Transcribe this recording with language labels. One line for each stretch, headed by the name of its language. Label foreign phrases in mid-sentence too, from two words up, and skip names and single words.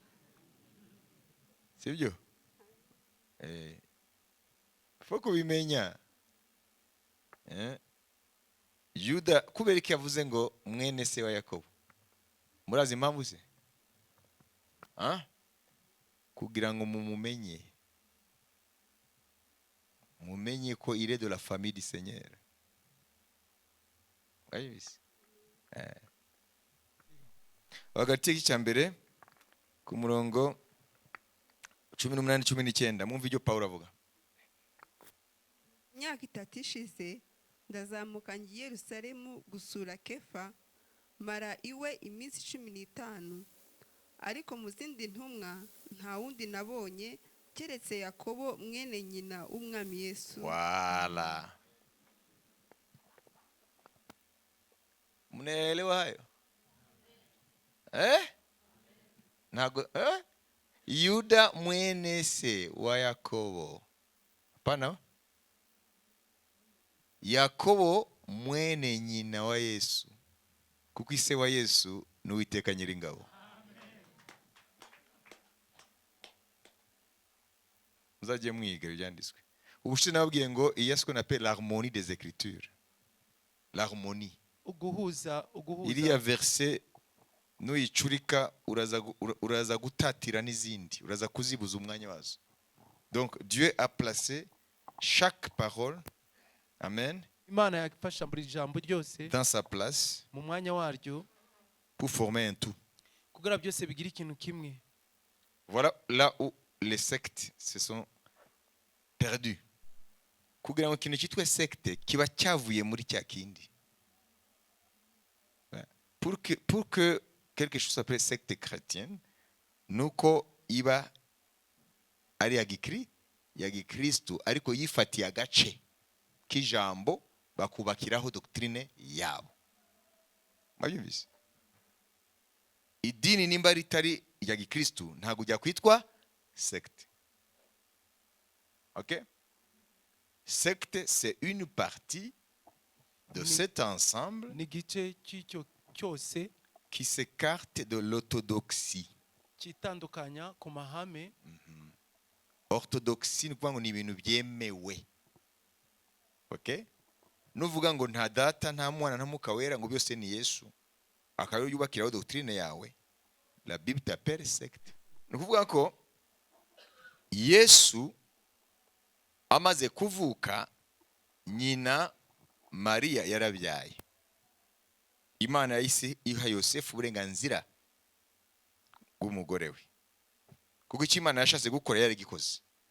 Kinyarwanda: Sibyo? Foko bimenya. Yuda kubera iki yavuze ngo mwene se wa Yakobo? Murazi impamvu se? Kugira ngo mumumenye. Mumenye ko
French: il est de la famille du Seigneur.
Kinyarwanda: Wayibise? Hagati y'icya mbere ku murongo 18-19 mwumva ibyo Pawulo avuga. Imyaka 3 ishize ndazamuka ngiye Yerusalemu gusura Kefa, mara iwe iminsi 15, ariko mu zindi ntumwa nta wundi nabonye keretse Yakobo mwene nyina w'umwami Yesu.
Swahili: Wala. Mnaelewa hayo?
Kinyarwanda: Nago Yuda mwene se wa Yakobo. Hapana? Yakobo mwene nyina wa Yesu. Kuko ise wa Yesu ni Uwiteka Nyiringabo. Muzajye mwiga ibyanditswe. Ubushize nababwiye ngo
French: il y a ce qu'on appelle l'harmonie des Écritures. L'harmonie.
Kinyarwanda: Uguhuza. Iriya verset nuyicurika uraza gutatira n'izindi, uraza kuzibuza umwanya wazo.
French: Donc Dieu a placé chaque parole, amen,
Kinyarwanda: Imana yafasha buri jambo ryose
French: dans sa place
Kinyarwanda: mu mwanya waryo
French: pour former un tout.
Kinyarwanda: kugira byose bigira ikintu kimwe.
French: Voilà là où les sectes se sont perdus.
Kinyarwanda: Kugira ngo ikintu cyitwa secte kiba cyavuye muri cya kindi.
French: Pour que quelque chose s'appelle secte chrétienne,
Kinyarwanda: nuko iba ari ya gikristo ariko yifatiye agace k'ijambo bakubakiraho doctrine yabo. Mabyumvise? Idini nimba ritari ya gikristo ntago ujya kwitwa secte. OK?
French: Secte, c'est une partie de cet ensemble
Kinyarwanda: N'igice cy'icyo cyose
French: qui s'écarte de l'orthodoxie.
Kinyarwanda: kitandukanya ku mahame. Orthodoxie ni kuvuga ngo ni ibintu byemewe. OK? Nuvuga ngo nta data nta mwana nta mwuka wera ngo byose ni Yesu, akayo yubakiraho doctrine yawe,
French: la Bible t'appelle secte.
Kinyarwanda: Ni kuvuga ko Yesu amaze kuvuka, nyina Mariya yarabyaye. Imana yahise iha Yosefu uburenganzira bw'umugore we, kuko icyo Imana yashatse gukora yaragikoze.